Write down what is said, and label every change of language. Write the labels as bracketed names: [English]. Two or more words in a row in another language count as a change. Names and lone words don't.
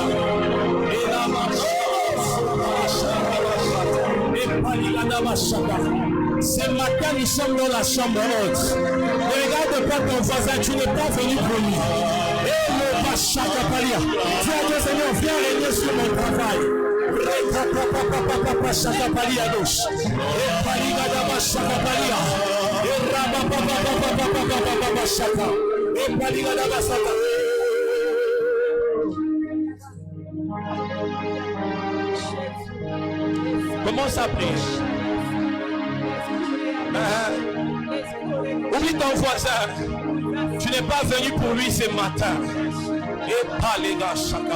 [French] Et là-bas, et Paligada Chaka. Ce matin, nous sommes dans la chambre haute. Ne regarde pas ton voisin, tu n'es pas venu pour lui. Et le Bachaka Palia. Dis à Dieu, Seigneur, viens régner sur mon travail. Chaka Palia gauche. Et Paligada Bachaka Palia. Et Rabba Chaka. Et Paligada Bachaka. Commence à prier. Oublie ton voisin. Tu n'es pas venu pour lui ce matin. Et Palega Chaka.